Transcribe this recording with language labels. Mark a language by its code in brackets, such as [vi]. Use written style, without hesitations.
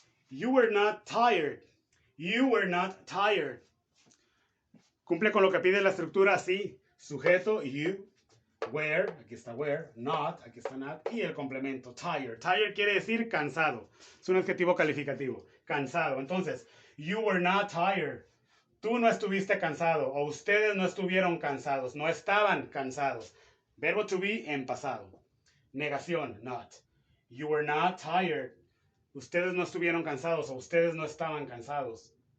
[en] You were not tired. You were not tired. [es] Cumple con lo que pide la estructura, sí. Sujeto, you. Were, aquí está were. Not, aquí está not. Y el complemento, tired. Tired quiere decir cansado. Es un adjetivo calificativo. Cansado. [en] Entonces, you were not tired. [es] Tú no estuviste cansado. O ustedes no estuvieron cansados. No estaban cansados. Verbo to be en pasado. [en] Negación, not. You were not tired. [es] Ustedes no estuvieron cansados o ustedes no estaban cansados.